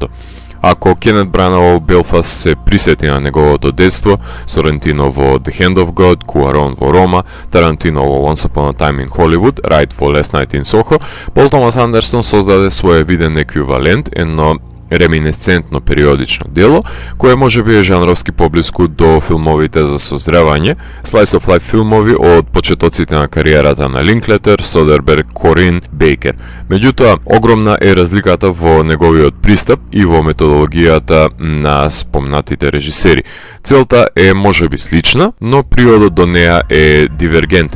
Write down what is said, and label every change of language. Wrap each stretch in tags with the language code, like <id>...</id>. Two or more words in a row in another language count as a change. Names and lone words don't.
<mk>Ако Кенет Брана во Белфаст се присети на неговото детство, Сорентино во The Hand of God, Куарон во Рома, Тарантино во Once Upon a Time in Hollywood, Райт во Last Night in Soho, Пол Томас Андерсон создаде свој виден еквивалент, едно реминесцентно периодично дело, кое може би е жанровски поблиску до филмовите за созревање,</mk> <en>slice of life</en> <mk>филмови од почетоците на кариерата на Линклетер, Содерберг, Корин, Бейкер. Меѓутоа, огромна е разликата во неговиот пристап и во методологијата на спомнатите режисери. Целта е можеби слична, но приодот до неа е дивергентен.</mk>